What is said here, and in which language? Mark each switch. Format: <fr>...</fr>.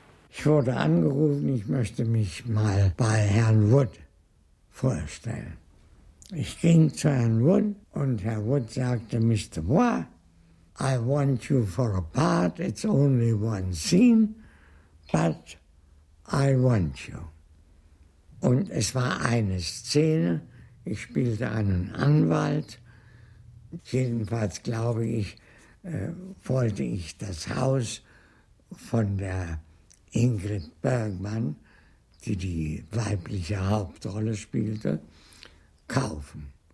<de>Ich wurde angerufen, ich möchte mich mal bei Herrn Wood vorstellen. Ich ging zu Herrn Wood und Herr Wood sagte, Mr.</de> <en>Bois, I want you for a part, it's only one scene, but I want you. Und es war eine Szene, ich spielte einen Anwalt, jedenfalls glaube ich, wollte ich das Haus von der Ingrid Bergman, die die weibliche Hauptrolle spielte, kaufen.</en>